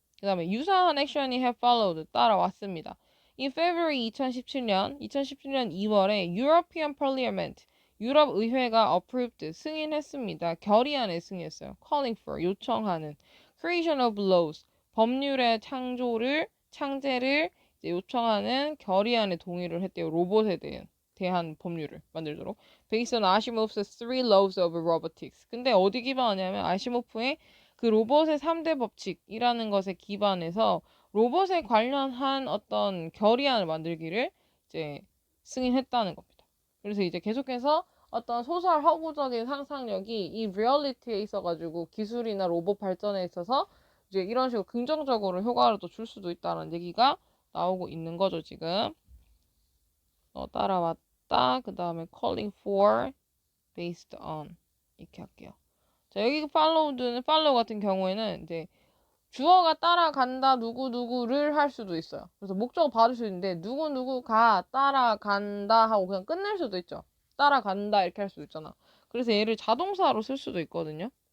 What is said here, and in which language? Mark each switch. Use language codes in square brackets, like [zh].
[ko] 그 다음에 유사한 액션이 [en] have followed [ko] 따라왔습니다. [en] In February [ko] 2017년 2월에 [en] European Parliament [ko] 유럽 의회가 approved 승인했습니다. 결의안에 승인했어요. [en] calling for [ko] 요청하는 [en] creation of laws [ko] 법률의 창제를 이제 요청하는 결의안에 동의를 했대요. 로봇에 대한 법률을 만들도록. [en] Based on Asimov's Three Laws of Robotics. [ko] 근데 어디 기반하냐면 아시모프의 그 로봇의 3대 법칙이라는 것에 기반해서 로봇에 관련한 어떤 결의안을 만들기를 이제 승인했다는 겁니다. 그래서 이제 계속해서 어떤 소설 허구적인 상상력이 이 리얼리티에 있어가지고 기술이나 로봇 발전에 있어서 이제 이런 식으로 긍정적으로 효과를 또 줄 수도 있다는 얘기가 나오고 있는 거죠, 지금. 따라왔다. 그 다음에 [en] calling for, based on. [ko] 이렇게 할게요. 자, 여기 follow 같은 경우에는 이제 주어가 따라간다 누구누구를 할 수도 있어요. 그래서 목적어 받을 수 있는데 누구누구가 따라간다 하고 그냥 끝낼 수도 있죠. 따라간다 이렇게 할 수도 있잖아. 그래서 얘를 자동사로 쓸 수도 있거든요.